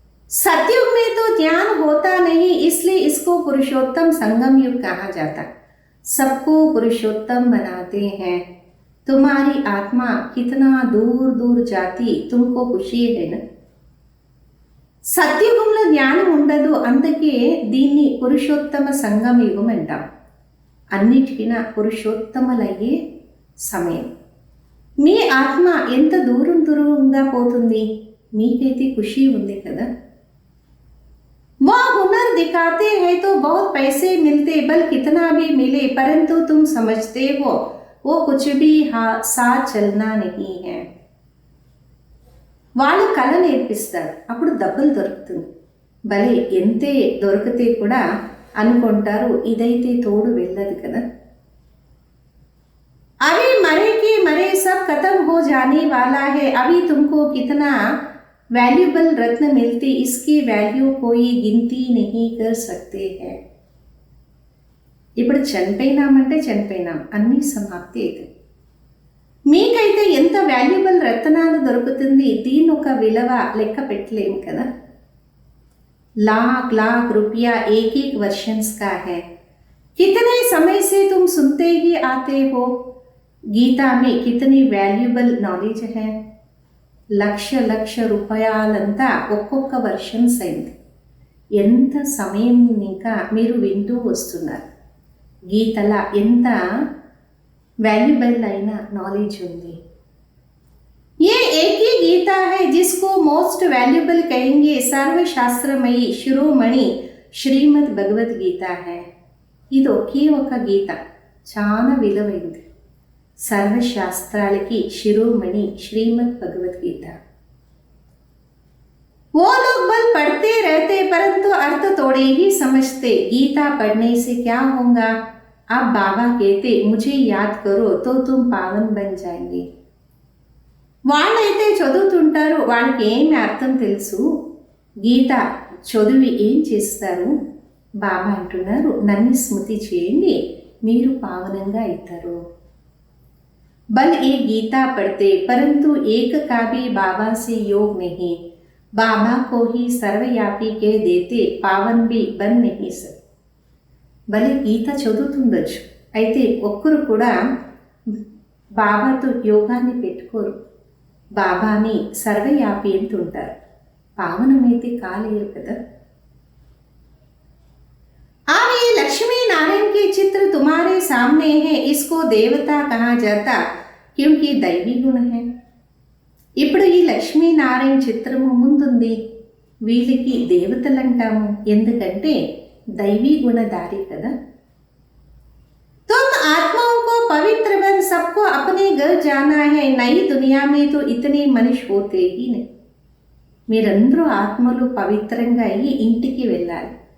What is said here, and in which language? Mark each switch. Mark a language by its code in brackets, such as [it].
[hi] सतयुग में तो ज्ञान होता नहीं, इसलिए इसको पुरुषोत्तम संगम युग कहा जाता. सबको पुरुषोत्तम बनाते हैं. तुम्हारी आत्मा कितना दूर दूर जाती, तुमको खुशी है ना. [te] సత్యుగంలో జ్ఞానం ఉండదు, అందుకే దీన్ని పురుషోత్తమ సంగమ యుగం అంటాం. అన్నిటికీ పురుషోత్తములయ్యే సమయం. మీ ఆత్మ ఎంత దూరం దూరంగా పోతుంది, మీకైతే ఖుషి ఉంది కదా. [hi] वो हुनर दिखाते हैं तो बहुत पैसे मिलते, बल कितना भी मिले, परंतु तुम समझते हो वो कुछ भी साथ चलना नहीं है. [te] వాళ్ళు కళ నేర్పిస్తారు, అప్పుడు డబ్బులు దొరుకుతుంది. భలే ఎంతే దొరికితే కూడా అనుకుంటారు ఇదైతే తోడు వెళ్ళదు కదా. [hi] अभी मरे के मरे सब खत्म हो जाने वाला है. अभी तुमको कितना वैल्यूबल रत्न मिलती, इसकी वैल्यू कोई गिनती नहीं कर सकते हैं. [te] ఇప్పుడు చనిపోయినామంటే చనిపోయినాం, అన్నీ సమాప్తి అవుతుంది. మీకైతే ఎంత వాల్యుబుల్ రత్నాలు దొరుకుతుంది, దీని ఒక విలువ లెక్క పెట్టలేము కదా. [hi] लाख लाख रुपया एक एक वर्षन्स का है. कितने समय से तुम सुनते ही आते हो. गीता में कितनी वैल्यूबल नॉलेज है. [te] లక్ష లక్ష రూపాయలంతా ఒక్కొక్క వర్షన్స్ అయింది. ఎంత సమయం ఇంకా మీరు వింటూ వస్తున్నారు. గీతల ఎంత वैल्यूबल అయిన నాలెడ్జ్ ఉంది. [hi] ये एक ही गीता है जिसको मोस्ट वैल्यूबल कहेंगे. सर्वशास्त्रमयी शिरोमणि శ్రీమద్ భగవద్గీత है. [te] ఇది ఒకే ఒక గీత, చాలా విలువైంది. సర్వశాస్త్రాలకి శిరోమణి శ్రీమద్ భగవద్గీత. [hi] वो लोग बल पढ़ते रहते परंतु अर्थ थोड़े ही समझते. गीता पढ़ने से क्या होगा. अब बाबा कहते मुझे याद करो तो तुम पावन बन जाएंगे. [te] వాళ్ళైతే చదువుతుంటారు, వాళ్ళకి ఏమి అర్థం తెలుసు. గీత చదివి ఏం చేస్తారు. బాబా అంటున్నారు నన్ను స్మృతి చేయండి, మీరు పావనంగా అవుతారు. [hi] बल ये गीता पढ़ते परंतु एक का भी बाबा से योग नहीं. बाबा को ही सर्वव्यापी कह देते, पावन भी बन नहीं सकते. [te] భలే గీత చదువుతుండొచ్చు, అయితే ఒక్కరు కూడా బాబాతో యోగాన్ని పెట్టుకోరు. బాబాని సర్వవ్యాపి అంటుంటారు, పావనమైతే కాలేరు కదా. [hi] अब ये लक्ष्मी नारायण के चित्र तुम्हारे सामने है. इसको देवता कहा जाता क्योंकि दैवी गुण है. [te] ఇప్పుడు ఈ లక్ష్మీనారాయణ చిత్రము ముందుంది, వీళ్ళకి దేవతలు అంటాము, ఎందుకంటే [hi] दैवी गुणधारी [te] कदा. [hi] तुम आत्माओं को पवित्र बन, सबको अपने घर जाना है. नई दुनिया में तो इतने मनुष्य होते ही नहीं. [te] మీరందరూ ఆత్మలు పవిత్రంగా అయ్యి ఇంటికి వెళ్ళాలి.